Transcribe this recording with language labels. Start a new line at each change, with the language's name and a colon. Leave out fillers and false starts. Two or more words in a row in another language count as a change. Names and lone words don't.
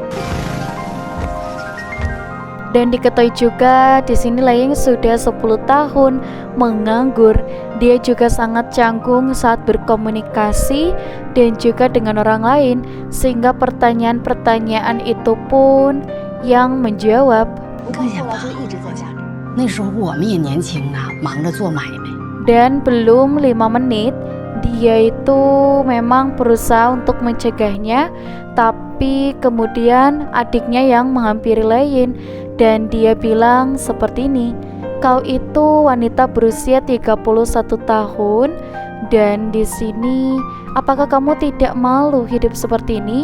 Indonesian: Dan diketahui juga di sini Leying sudah 10 tahun menganggur. Dia juga sangat canggung saat berkomunikasi dan juga dengan orang lain, sehingga pertanyaan-pertanyaan itu pun yang menjawab.
Chinese: 跟后来就一直在家里。那时候我们也年轻啊，忙着做买卖。
Indonesian: Dan belum 5 menit dia itu memang berusaha untuk mencegahnya, tapi kemudian adiknya yang menghampiri Leying, dan dia bilang seperti ini, kau itu wanita berusia 31 tahun, dan di sini apakah kamu tidak malu hidup seperti ini?